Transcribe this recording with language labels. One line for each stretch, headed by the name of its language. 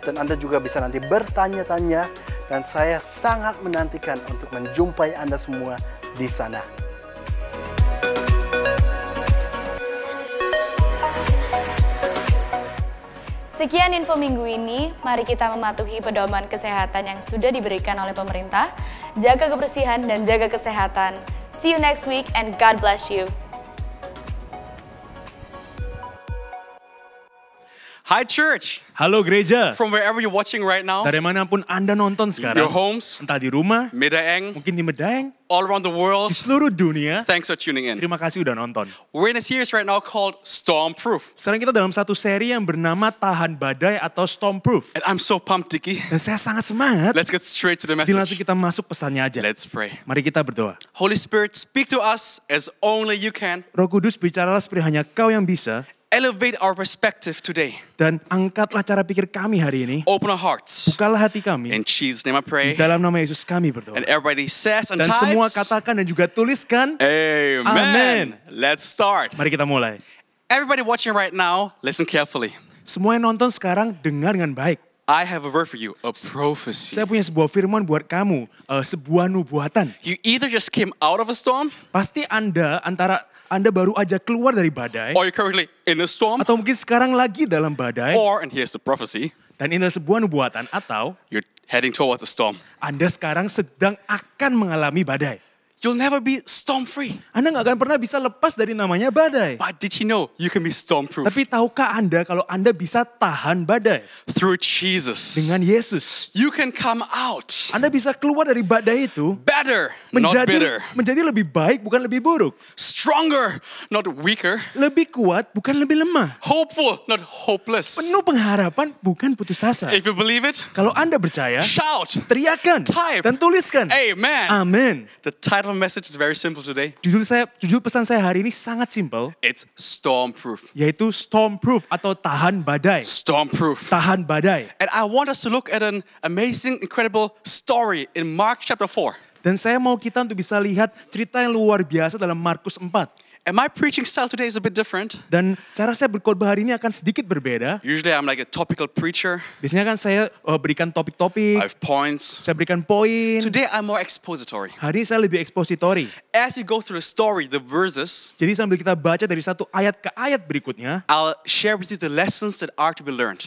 Indonesian: Dan Anda juga bisa nanti bertanya-tanya. Dan saya sangat menantikan untuk menjumpai Anda semua di sana. Sekian info minggu ini, mari kita mematuhi pedoman kesehatan yang sudah diberikan oleh pemerintah. Jaga kebersihan dan jaga kesehatan.
English: See you next week and God bless you. Hi church,
Indonesian: Halo gereja,
English: from wherever you're watching right now,
Indonesian: dari manapun Anda nonton
English: your homes,
Indonesian: entah di rumah,
English: Medaeng,
Indonesian: mungkin di Medaeng,
English: all around the world,
Indonesian: di seluruh dunia,
English: thanks for tuning in.
Indonesian: terima kasih udah nonton.
English: We're in a series right now called Stormproof.
Indonesian: Sekarang kita dalam satu seri yang bernama Tahan Badai atau Stormproof.
English: And I'm so pumped, Dicky.
Indonesian: Dan saya sangat semangat.
English: Let's get straight to the
Indonesian: Jadi langsung
English: message.
Indonesian: kita masuk pesannya aja.
English: Let's pray.
Indonesian: Mari kita berdoa.
English: Holy Spirit, speak to us as only you can.
Indonesian: Roh Kudus, bicaralah seperti hanya Kau yang bisa.
English: Elevate our perspective today.
Indonesian: Dan angkatlah cara pikir kami hari ini.
English: Open our hearts.
Indonesian: Bukalah hati kami.
English: In Jesus' name I
Indonesian: Di
English: pray.
Indonesian: dalam nama Yesus kami berdoa.
English: And everybody says and
Indonesian: Dan semua
English: types,
Indonesian: katakan dan juga tuliskan.
English: Amen.
Indonesian: Amen.
English: Let's start.
Indonesian: Mari kita mulai.
English: Everybody watching right now, listen carefully.
Indonesian: Semua yang nonton sekarang dengar dengan baik.
English: I have a word for you, a prophecy.
Indonesian: Saya punya sebuah firman buat kamu, sebuah nubuatan.
English: You either just came out of a storm,
Indonesian: Pasti Anda baru aja keluar dari badai,
English: or you're currently in a storm,
Indonesian: atau mungkin sekarang lagi dalam badai,
English: or, and here's the prophecy,
Indonesian: dan ini adalah sebuah nubuatan, atau
English: you're heading towards a storm.
Indonesian: Anda sekarang sedang akan mengalami badai.
English: You'll never be storm free.
Indonesian: Anda nggak akan pernah bisa lepas dari namanya badai.
English: But did you know you can be storm proof
Indonesian: Tapi tahukah Anda kalau Anda bisa tahan badai
English: through Jesus?
Indonesian: dengan Yesus?
English: You can come out
Indonesian: Anda bisa keluar dari badai itu
English: better, not bitter.
Indonesian: menjadi lebih baik, bukan lebih buruk.
English: Stronger, not weaker.
Indonesian: Lebih kuat, bukan lebih lemah.
English: Hopeful, not hopeless.
Indonesian: Penuh pengharapan, bukan putus asa.
English: If you believe it,
Indonesian: Kalau Anda percaya,
English: shout.
Indonesian: teriakan
English: Type.
Indonesian: dan tuliskan.
English: Amen.
Indonesian: Amin.
English: The title of the message is very simple today.
Indonesian: Judul pesan saya hari ini sangat simpel,
English: It's storm proof.
Indonesian: yaitu stormproof atau tahan badai.
English: Storm proof.
Indonesian: Tahan badai.
English: And I want us to look at an amazing, incredible story in Mark chapter 4.
Indonesian: Dan saya mau kita untuk bisa lihat cerita yang luar biasa dalam Markus 4.
English: And my preaching style today is a bit different.
Indonesian: Dan cara saya berkhotbah hari ini akan sedikit berbeda.
English: Usually I'm like a topical preacher.
Indonesian: Biasanya kan saya berikan topik-topik,
English: I have points.
Indonesian: saya berikan poin.
English: Today I'm more expository.
Indonesian: Hari ini saya lebih ekspositori.
English: As you go through the story, the verses,
Indonesian: Jadi sambil kita baca dari satu ayat ke ayat berikutnya,
English: I'll share with you the lessons that are to be learned.